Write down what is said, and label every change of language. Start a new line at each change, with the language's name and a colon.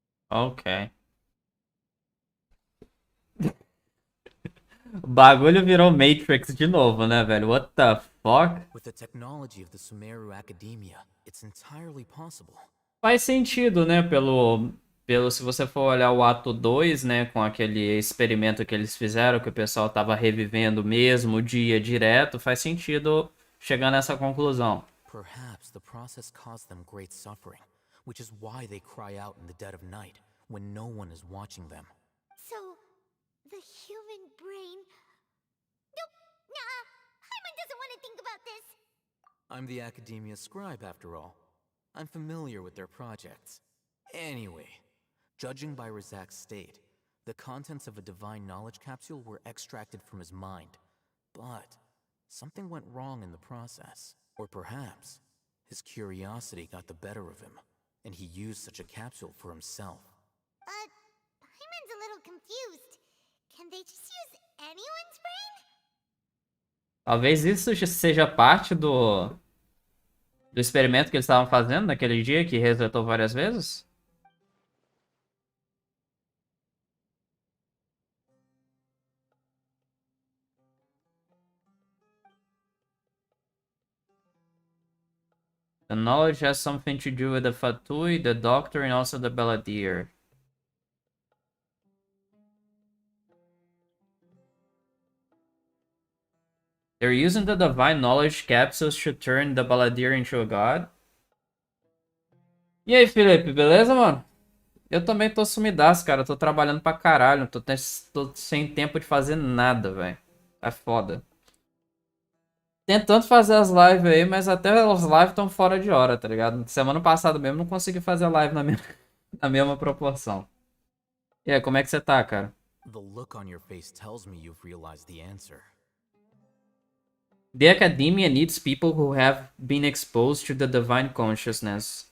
Portuguese: Ok. O bagulho virou Matrix de novo, né, velho?
English: What the fuck? With the technology of the Sumeru Academia, it's entirely possible.
Portuguese: Faz sentido, né? Se você for olhar o Ato 2, né? Com aquele experimento que eles fizeram, que o pessoal tava revivendo mesmo o dia direto, faz sentido chegar nessa conclusão.
English: Perhaps the process caused them great suffering, which is why they cry out in the dead of night, when no one is watching them. So, the human brain... Nope, nah, Hyman doesn't want to think about this. I'm the Academia scribe, after all. I'm familiar with their projects. Anyway, judging by Razak's state, the contents of a divine knowledge capsule were extracted from his mind. But something went wrong in the process. Or perhaps his curiosity got the better of him, and he used such a capsule for himself. Hyman's a little confused. Can they just use anyone's brain?
Portuguese: Talvez isso seja parte do experimento que eles estavam fazendo naquele dia que resetou várias vezes.
English: The knowledge has something to do with the Fatui, the Doctor, and also the Balladeer. They're using the divine knowledge capsules to turn the Balladeer into a god.
Portuguese: E aí, Felipe, beleza, mano? Eu também tô sumidaço, cara. Eu tô trabalhando pra caralho. Tô sem tempo de fazer nada, velho. É foda. Tentando fazer as lives aí, mas até as lives estão fora de hora, tá ligado? Semana passada mesmo não consegui fazer live na mesma proporção. E aí, como é que você tá, cara?
English: The look on your face tells me you've realized the answer. The academia needs people who have been exposed to the divine consciousness.